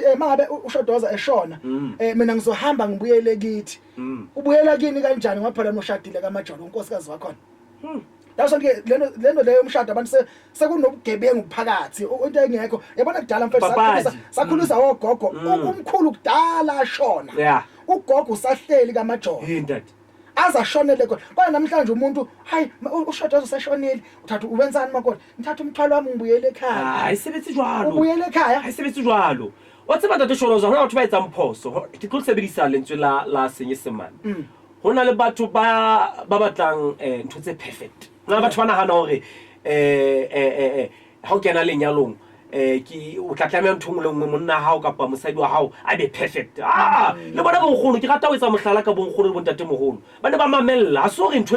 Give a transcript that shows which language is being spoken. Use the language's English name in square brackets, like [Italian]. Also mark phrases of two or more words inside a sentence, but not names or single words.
[Zulu] mangabe ushodoza eshona mina ngizohamba ngibuyele kithi ubuyela kini kanjani ngoba phela noshadile kaMajolo unkosikazi wakhona That's ke lento leyo umshado abantu sekunobugebengu phakathi into engekho yabona kudala mfethu sakhulisa ogogo umkhulu kudala ashona ugogo usahleli kaMajolo indati azashonele kodwa namhlanje umuntu hayi ushodoza usashonile uthatha uwenzani makona ngithatha umthwalo wami ngibuyele ekhaya [Southern Sotho] hayi sebethi jwalo [Zulu] ubuyele ekhaya [Southern Sotho] hayi sebethi jwalo wathi batata sholoza hona batho ba etsa mphoso ke tlo sebedisa lentswe la senyesemane hona le batho ba batlang ntho tse perfect na batho bana hana hore ha o kena lenyalong ki o tlatlamela ntho le monna hao kapa mosadi wa hao a be perfect le bona bongkholo ke rata o etsa mohlala ka bongkholo le bontate moholo ba ne ba mamella ha so re ntho